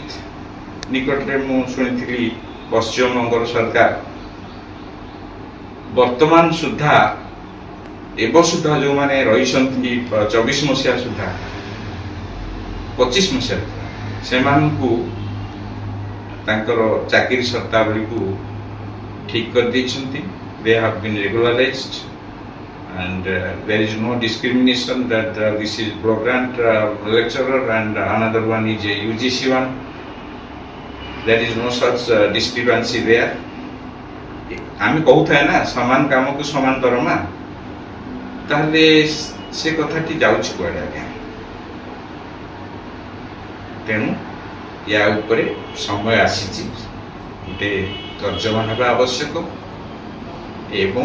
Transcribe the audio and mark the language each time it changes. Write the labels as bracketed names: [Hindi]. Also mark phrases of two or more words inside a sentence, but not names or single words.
[Odia] ନିକଟରେ ମୁଁ ଶୁଣିଥିଲି ପଶ୍ଚିମବଙ୍ଗର ସରକାର ବର୍ତ୍ତମାନ ସୁଦ୍ଧା ସୁଦ୍ଧା ଯେଉଁମାନେ ରହିଛନ୍ତି 24 ମସିହା ସୁଦ୍ଧା 25 ମସିହା ସେମାନଙ୍କୁ ତାଙ୍କର ଚାକିରି ସର୍ତ୍ତାବଳୀକୁ ଠିକ୍ କରିଦେଇଛନ୍ତି। [English] They have been regularized and there is no discrimination that this is Blow-Grant lecturer and another one is a UGC one. There is no such discrepancy there. [Odia] ଆମେ କହୁଥାଏ ନା ସମାନ କାମକୁ ସମାନ ଦରମା, ତାହେଲେ ସେ କଥାଟି ଯାଉଛି କୁଆଡ଼େ ଆଜ୍ଞା? ତେଣୁ ୟା ଉପରେ ସମୟ ଆସିଛି ଗୋଟେ ତର୍ଜମା ହେବା ଆବଶ୍ୟକ ଏବଂ